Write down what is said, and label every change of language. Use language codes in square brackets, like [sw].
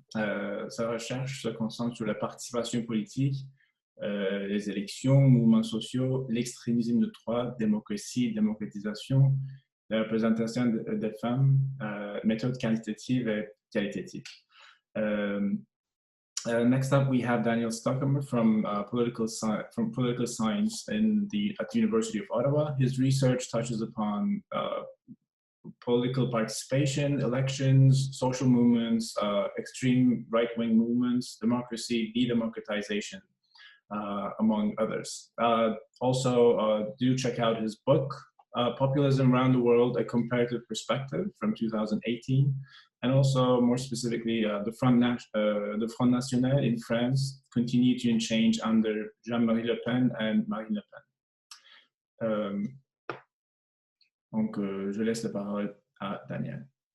[fr] Sa recherche se concentre sur la participation politique, les élections, mouvements sociaux, l'extrémisme de droite, démocratie, démocratisation, la représentation des femmes, méthodes quantitatives et qualitatives. [en] Next up, we have Daniel Stockemer from political science at the University of Ottawa. His research touches upon political participation, elections, social movements, extreme right-wing movements, democracy, de-democratization, among others. Also, do check out his book, Populism Around the World, A Comparative Perspective from 2018. And also, more specifically, the Front National in France continued to change under Jean-Marie Le Pen and Marine Le Pen. [fr] Donc, je laisse la parole à Daniel.